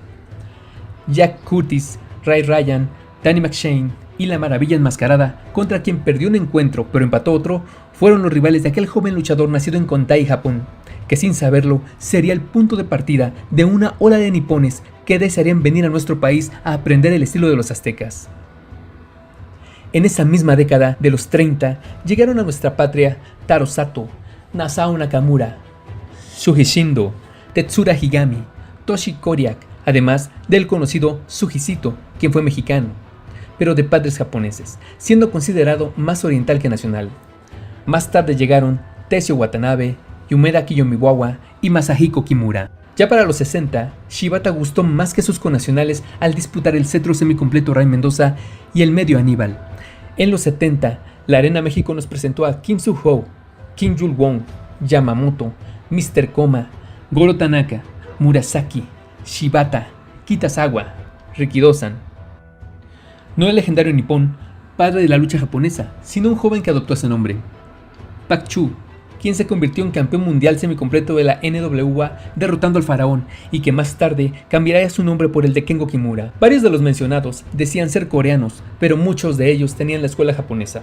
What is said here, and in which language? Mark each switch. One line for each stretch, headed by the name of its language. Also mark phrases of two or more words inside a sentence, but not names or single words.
Spanish: Jack Curtis, Ray Ryan, Danny McShane y la Maravilla Enmascarada, contra quien perdió un encuentro pero empató otro, fueron los rivales de aquel joven luchador nacido en Kontai, Japón, que sin saberlo sería el punto de partida de una ola de nipones que desearían venir a nuestro país a aprender el estilo de los aztecas. En esa misma década de los 30 llegaron a nuestra patria Taro Sato, Nasao Nakamura, Shuji Shindo, Tetsura Higami, Toshi Koriak, además del conocido Sujisito, quien fue mexicano, pero de padres japoneses, siendo considerado más oriental que nacional. Más tarde llegaron Tessio Watanabe, Yumeda Kiyomiwawa y Masahiko Kimura. Ya para los 60, Shibata gustó más que sus connacionales al disputar el cetro semicompleto Ray Mendoza y el medio Aníbal. En los 70, la Arena México nos presentó a Kim Soo-ho, Kim Yul-won, Yamamoto, Mr. Koma, Goro Tanaka, Murasaki, Shibata, Kitazawa, Rikidozan. No el legendario nipón, padre de la lucha japonesa, sino un joven que adoptó ese nombre, Pak Chu, quien se convirtió en campeón mundial semicompleto de la NWA derrotando al faraón y que más tarde cambiaría su nombre por el de Kengo Kimura. Varios de los mencionados decían ser coreanos, pero muchos de ellos tenían la escuela japonesa.